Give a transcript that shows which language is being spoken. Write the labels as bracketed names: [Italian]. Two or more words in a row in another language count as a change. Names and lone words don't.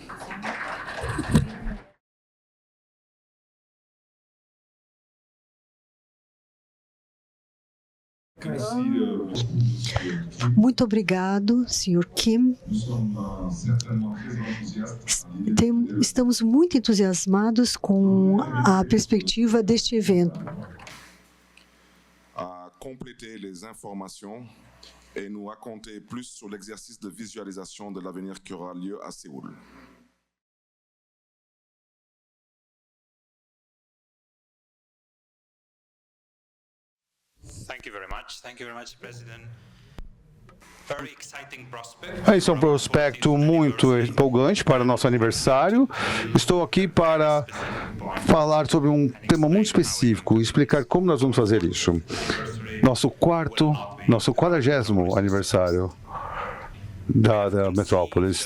[Portuguese] Muito obrigado, Sr. Kim. Estamos muito entusiasmados com a perspectiva deste evento. [French] Compléter les informations et nous raconter plus sur l'exercice de visualisation de l'avenir qui aura lieu à Séoul. [English] Thank you very much, President. Very exciting prospect. [Portuguese] Esse é um prospecto muito empolgante para o nosso aniversário. Estou aqui para falar sobre um tema muito específico e explicar como nós vamos fazer isso. Nosso 40º aniversário da Metrópolis.